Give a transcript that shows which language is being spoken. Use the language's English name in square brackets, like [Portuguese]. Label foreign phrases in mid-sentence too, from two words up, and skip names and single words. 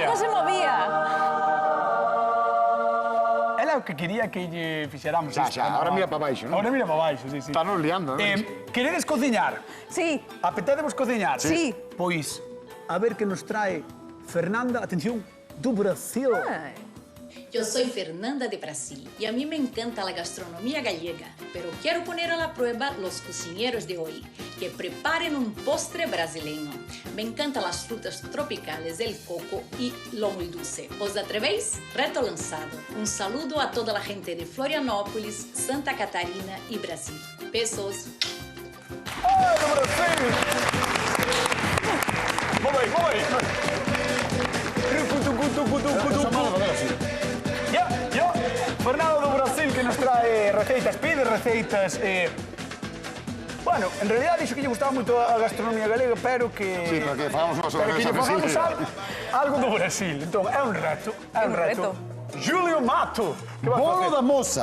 [Spanish] algo se movía. [Galician] Ela o que quería que lle fixéramos Xa, isto. [Spanish] ahora mira [Galician] para baixo, non? [Spanish] Ahora mira [Galician] para baixo, [Spanish] sí. [Galician] Está nos liando, non? Queredes cociñar? Sí. Apetecemos cociñar? Sí. Pois, a ver que nos trae Fernanda, atención, do Brasil. [Spanish] Yo soy Fernanda de Brasil y a mí me encanta la gastronomía gallega, pero quiero poner a la prueba los cocineros de hoy, que preparen un postre brasileño. Me encantan las frutas tropicales, el coco y lo muy dulce. ¿Os atrevéis? Reto lanzado. Un saludo a toda la gente de Florianópolis, Santa Catarina y Brasil. Besos. ¡Ay, do Brasil! Voy. Ya. [Galician] Fernando do Brasil que nos trae receitas, pide receitas. Bueno, en realidad dixo que lle gustaba moito a gastronomía galega, pero que... Sí, pero que fagamos unha Pero que lle sobremesa fagamos algo do Brasil. Entón, é un reto. Julio Mato. Que vas Bolo facer? da moza.